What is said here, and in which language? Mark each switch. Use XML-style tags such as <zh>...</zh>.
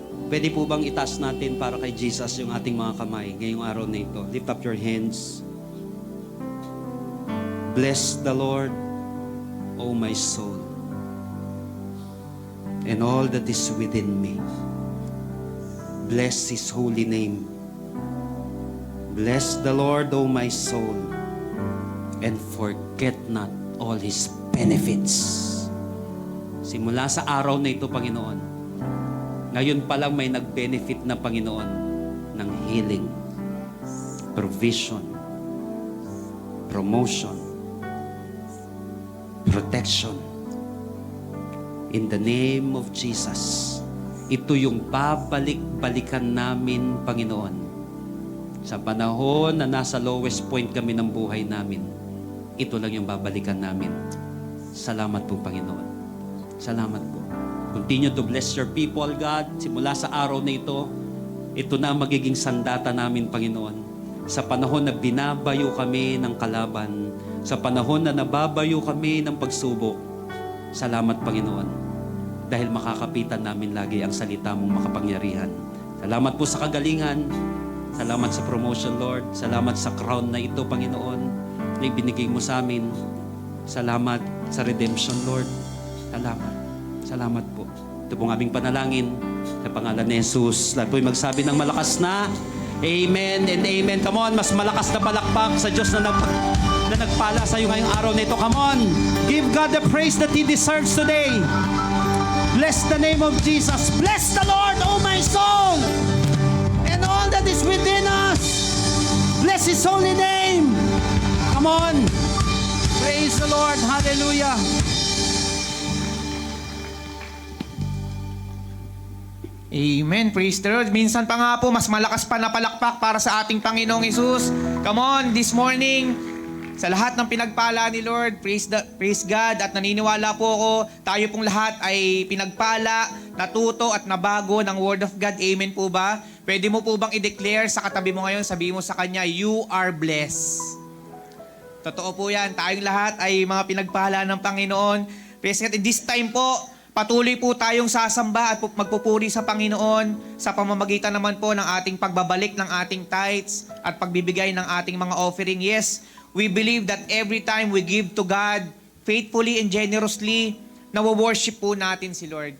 <tl>Pwede po bang itaas natin para kay Jesus yung ating mga kamay ngayong araw na ito?</tl> <en>Lift up your hands. Bless the Lord, O my soul, and all that is within me. Bless His holy name. Bless the Lord, O my soul, and forget not all His benefits.</en> <tl>Simula sa araw na ito, Panginoon, ngayon pa lang may nag-benefit na Panginoon ng</tl> <en>healing, provision, promotion, protection. In the name of Jesus,</en> <tl>ito yung babalik-balikan namin, Panginoon. Sa panahon na nasa lowest point kami ng buhay namin, ito lang yung babalikan namin. Salamat po, Panginoon. Salamat po.</tl> <en>Continue to bless your people, God.</en> <tl>Simula sa araw na ito na magiging sandata namin, Panginoon. Sa panahon na binabayo kami ng kalaban, sa panahon na nababayo kami ng pagsubok, salamat, Panginoon. Dahil makakapitan namin lagi ang salita mong makapangyarihan. Salamat po sa kagalingan. Salamat sa promotion, Lord. Salamat sa crown na ito, Panginoon, na ibinigay mo sa amin. Salamat sa redemption, Lord. Salamat. Salamat po. Ito pong aming panalangin sa pangalan ni Jesus. Lahat po'y magsabi ng malakas na Amen and Amen.</tl> <en>Come on,</en> <tl>mas malakas na palakpak sa Diyos na nagpala sa iyo ngayong araw na ito.</tl> <en>Come on, give God the praise that He deserves today. Bless the name of Jesus. Bless the Lord, O my soul, and all that is within us. Bless His holy name. Come on, praise the Lord. Hallelujah. Amen. Praise the Lord.</en> <tl>Minsan pa nga po, mas malakas pa na palakpak para sa ating Panginoong Hesus.</tl> <en>Come on, this morning,</en> <tl>sa lahat ng pinagpala ni Lord, praise God, at naniniwala po ako, tayo pong lahat ay pinagpala, natuto at nabago ng Word of God. Amen po ba? Pwede mo po bang i-declare sa katabi mo ngayon, sabihin mo sa kanya,</tl> <en>you are blessed.</en> <tl>Totoo po yan. Tayong lahat ay mga pinagpala ng Panginoon. Praise God. This time po, patuloy po tayong sasamba at magpupuri sa Panginoon sa pamamagitan naman po ng ating pagbabalik ng ating tithes at pagbibigay ng ating mga offering.</tl> <en>Yes, we believe that every time we give to God faithfully and generously,</en> <tl>nawo-worship po natin si Lord.</tl>